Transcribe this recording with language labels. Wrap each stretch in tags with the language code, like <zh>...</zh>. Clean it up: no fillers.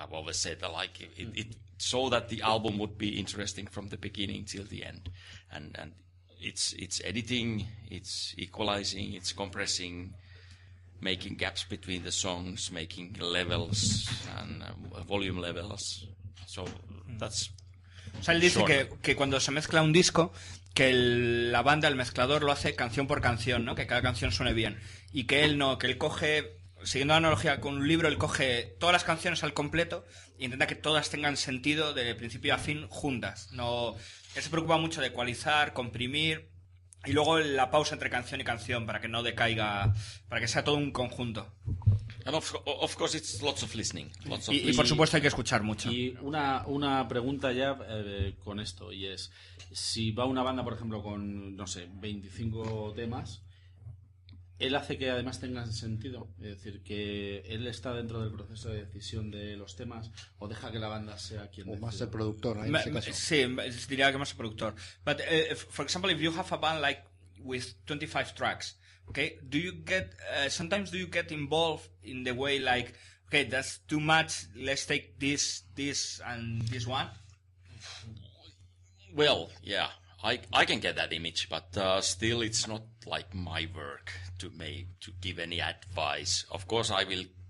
<en>I've always said like it so that the album would be interesting from the beginning till the end, and it's editing, it's equalizing, it's compressing, making gaps between the songs, making levels and volume levels. So that's.</en> <es>O sea, él dice que cuando se mezcla un disco, que la banda, el mezclador, lo hace canción por canción, ¿no? Que cada canción suene bien. Y que él no, que él coge, siguiendo la analogía con un libro, él coge todas las canciones al completo e intenta que todas tengan sentido de principio a fin juntas. No, él se preocupa mucho de ecualizar, comprimir y luego la pausa entre canción y canción para que no decaiga, para que sea todo un conjunto. And of course it's lots of listening. Y por supuesto hay que escuchar mucho. Y una pregunta ya con esto, y es, si va una banda, por ejemplo, con, no sé, 25 temas, ¿él hace que además tengan sentido? Es decir, que él está dentro del proceso de decisión de los temas, o deja que la banda sea quien O decida? más el productor, ¿no? En ese caso. Sí, diría que más el productor.</es> <en>But for example, if you have a band like with 25 tracks, okay, sometimes do you get involved in the way like, okay, that's too much, let's take this and this one? Well, yeah, I can get that image, but still it's not like my work to give any advice. Of course, I will</en>